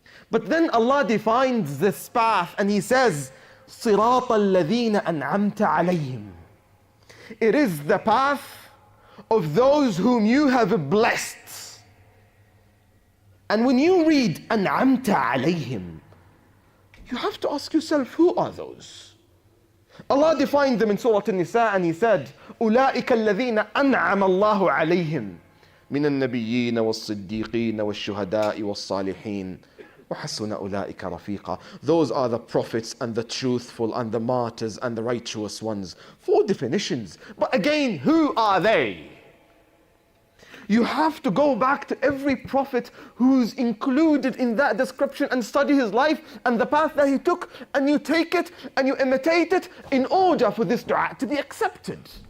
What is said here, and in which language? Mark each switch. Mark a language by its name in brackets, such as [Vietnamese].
[English] But then Allah defines this path and He says, [Arabic] صراط الذين أنعمت عليهم. [English] It is the path of those whom you have blessed. And when you read [Arabic] أنعمت عليهم, [English] you have to ask yourself, who are those? Allah defined them in Surah An-Nisa and He said, [Arabic] أولئك الذين أنعم الله عليهم من النبيين والصديقين والشهداء والصالحين وحسن أولئك رفيقا. [English] Those are the prophets and the truthful and the martyrs and the righteous ones. 4 definitions. But again, who are they? You have to go back to every prophet who's included in that description and study his life and the path that he took, and you take it and you imitate it in order for this dua to be accepted.